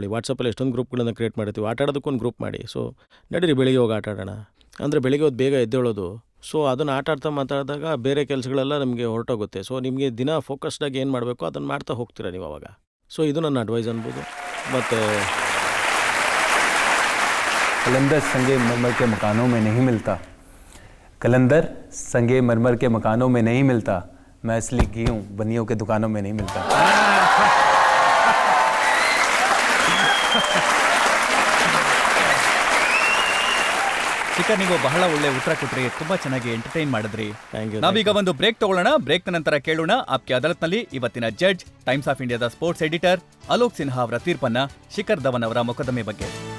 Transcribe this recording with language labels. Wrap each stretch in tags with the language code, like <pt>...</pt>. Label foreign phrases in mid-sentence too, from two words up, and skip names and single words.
<kn>ವಾಟ್ಸಪ್ಪಲ್ಲಿ ಎಷ್ಟೊಂದು ಗ್ರೂಪ್ಗಳನ್ನು ಕ್ರಿಯೇಟ್ ಮಾಡ್ತೀವಿ. ಆಟ ಆಡೋದಕ್ಕೊಂದು ಗ್ರೂಪ್ ಮಾಡಿ. ಸೊ ನಡೀರಿ, ಬೆಳಿಗ್ಗೆ ಹೋಗಿ ಆಟ ಆಡೋಣ. ಅಂದರೆ ಬೆಳಿಗ್ಗೆ ಹೊತ್ತು ಬೇಗ ಎದ್ದೇಳೋದು. ಸೊ ಅದನ್ನು ಆಟ ಆಡ್ತಾ ಮಾತಾಡಿದಾಗ ಬೇರೆ ಕೆಲಸಗಳೆಲ್ಲ ನಮಗೆ ಹೊರಟೋಗುತ್ತೆ. ಸೊ ನಿಮಗೆ ದಿನ ಫೋಕಸ್ಡಾಗಿ ಏನು ಮಾಡಬೇಕು ಅದನ್ನು ಮಾಡ್ತಾ ಹೋಗ್ತೀರಾ ನೀವು ಅವಾಗ. ಸೊ ಇದು ನನ್ನ ಅಡ್ವೈಸ್ ಅನ್ಬೋದು. ಮತ್ತು</kn> <hi>कलंदर संगे मरमर के मकानों में नहीं मिलता, कलंदर संगे मरमर के मकानों में नहीं मिलता, मैं असली घी हूँ, बनियों के दुकानों में नहीं मिलता.</hi> <kn>ಶಿಖರ್, ನೀವು ಬಹಳ ಒಳ್ಳೆ ಉತ್ತರ ಕೊಟ್ರಿ, ತುಂಬಾ ಚೆನ್ನಾಗಿ ಎಂಟರ್ಟೈನ್ ಮಾಡಿದ್ರಿ.</kn> <en>thank you.</en> <kn>ನಾವೀಗ ಒಂದು ಬ್ರೇಕ್ ತಗೊಳ್ಳೋಣ. ಬ್ರೇಕ್ ನಂತರ ಕೇಳೋಣ ಆಪ್ಕೆ ಅದಾಲತ್ನಲ್ಲಿ ಇವತ್ತಿನ ಜಡ್ಜ್, ಟೈಮ್ಸ್ ಆಫ್ ಇಂಡಿಯಾದ</kn> <en>sports editor</en> <kn>ಅಲೋಕ್ ಸಿನ್ಹಾ ಅವರ ತೀರ್ಪನ್ನ, ಶಿಖರ್ ಧವನ್ ಅವರ ಮೊಕದ್ದಮೆ ಬಗ್ಗೆ.</kn>